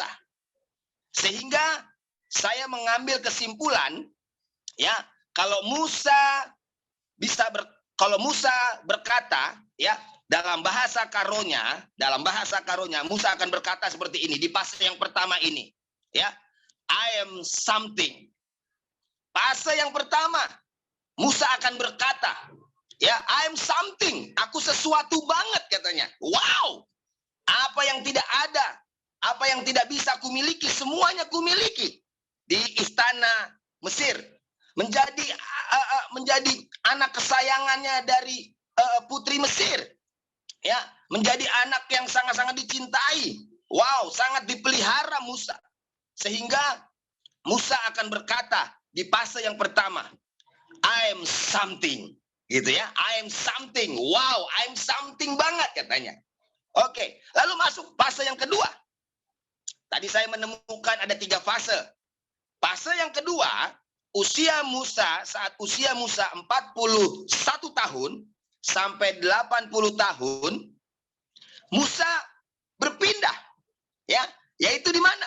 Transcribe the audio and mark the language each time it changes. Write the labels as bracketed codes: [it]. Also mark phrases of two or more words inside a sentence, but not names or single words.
[id] Sehingga saya mengambil kesimpulan, ya, kalau Musa berkata, ya, dalam bahasa karonya, Musa akan berkata seperti ini di fase yang pertama ini, ya, [en] I am something. [id] Fase yang pertama, Musa akan berkata, ya, [en] I am something. [id] Aku sesuatu banget, katanya. Wow. Apa yang tidak ada, apa yang tidak bisa kumiliki, semuanya kumiliki di istana Mesir. Menjadi anak kesayangannya dari putri Mesir. Ya, menjadi anak yang sangat-sangat dicintai. Wow, sangat dipelihara Musa. Sehingga Musa akan berkata di fase yang pertama, [en] I am something, [id] gitu ya. [en] I am something. Wow, I am something [id] banget, katanya. Oke, lalu masuk fase yang kedua. Tadi saya menemukan ada 3 fase. Fase yang kedua, saat usia Musa 41 tahun sampai 80 tahun, Musa berpindah, ya, yaitu di mana?